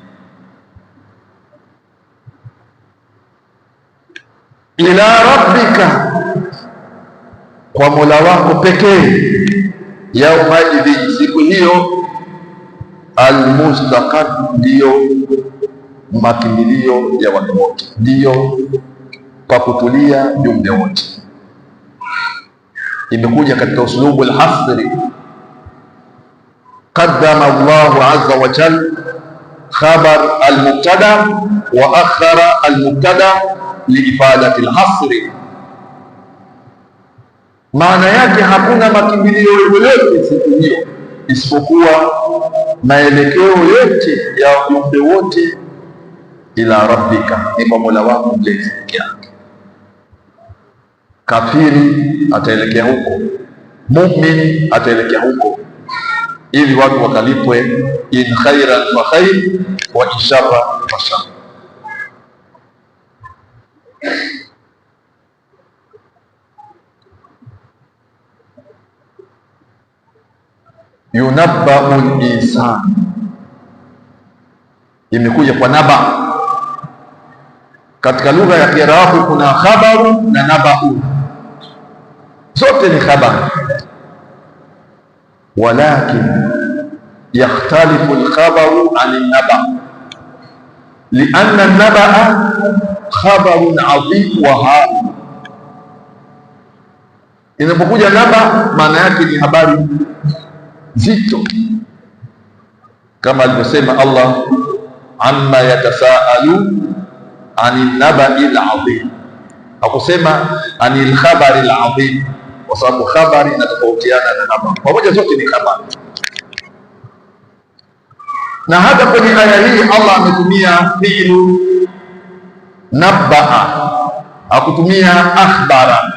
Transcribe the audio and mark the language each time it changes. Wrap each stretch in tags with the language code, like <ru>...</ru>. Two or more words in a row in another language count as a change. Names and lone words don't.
<ar>إلى ربك,</ar> <sw>kwa Mola wako pekee.</sw> <ar>يومئذ,</ar> <sw>siku hiyo. Almustaqar, ndiyo makimbilio ya watu wote, ndiyo pa kutulia jumbe wote. Imekuja katika</sw> <ar>أسلوب الحصر. قدم الله عز وجل خبر المبتدأ وأخر المبتدأ لإفادة الحصر.</ar> <sw>Maana yake hakuna makimbilio yoyote siku hiyo isipokuwa maelekeo yote ya viumbe wote</sw> <ar>إلى ربك,</ar> <sw>ni kwa Mola wako mlezi peke yake. Kafiri ataelekea huko, muumini ataelekea huko, ili watu wakalipwe</sw> <ar>إن خيرا فخير وإن شرا فشر. ينبأ الإنسان,</ar> <sw>imekuja kwa naba. Katika lugha ya Kiarabu kuna khabaru na nabau, zote ni khabar, walakin</sw> <ar>يختلف الخبر عن النبأ لأن النبأ خبر عظيم وهام.</ar> <sw>Inapokuja naba, maana yake ni habari zito, kama alivyosema Allah,</sw> <ar>عم يتساءلون عن النبإ العظيم.</ar> <sw>Hakusema</sw> <ar>عن الخبر العظيم,</ar> <sw>kwa sababu khabari inatofautiana na habari, pamoja zote ni habari. Na hata kwenye aya hii Allah ametumia</sw> <ar>فعل نبأ,</ar> <sw>hakutumia akhbara.</sw>